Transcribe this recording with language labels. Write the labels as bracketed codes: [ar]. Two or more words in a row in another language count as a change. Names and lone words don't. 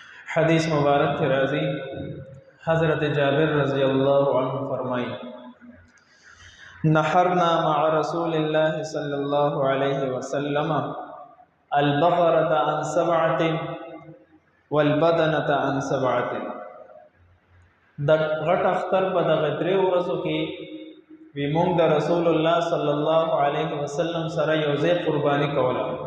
[ur] حدیث مبارک کی راضی [ps] حضرت جابر [ar] رضی اللہ عنہ [ps] فرمائی [ar] نحرنا مع رسول اللہ صلی اللہ علیہ وسلم البقرة عن 7 والبدنة عن 7 [ps] د غټ اختر په دغه درې ورځو کې وی مونږ د رسول الله [ar] صلی الله علیه وسلم [ps] سره یو ځای قربانی کوله